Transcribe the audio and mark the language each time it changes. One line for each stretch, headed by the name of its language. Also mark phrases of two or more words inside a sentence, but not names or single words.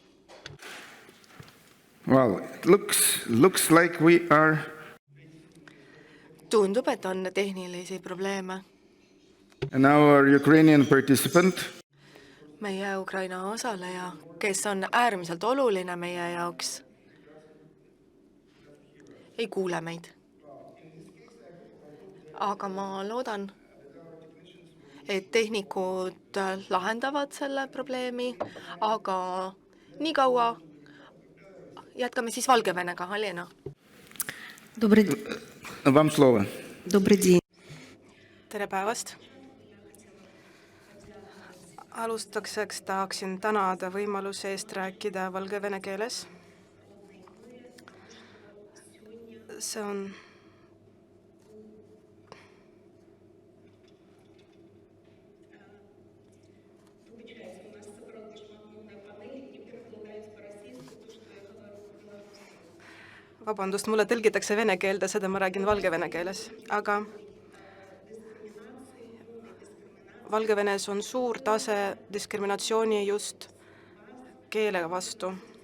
English: Well, it looks like we are...
Estonian: Tundub, et on tehnilisi probleeme.
English: And our Ukrainian participant.
Estonian: Meie Ukraina osaleja, kes on äärmiselt oluline meie jaoks, ei kuule meid. Aga ma loodan, et tehnikud lahendavad selle probleemi, aga nii kaua jätkame siis Valgevenega. Alena.
Russian: Вам слово.
Estonian: Tere päevast! Alustakseks tahaksin tänada võimaluse eest rääkida valgevene keeles. See on Vabandust, mulle tõlgitakse vene keelde, seda ma räägin valgevene keeles, aga Valgevenes on suur tase diskriminatsiooni just keele vastu.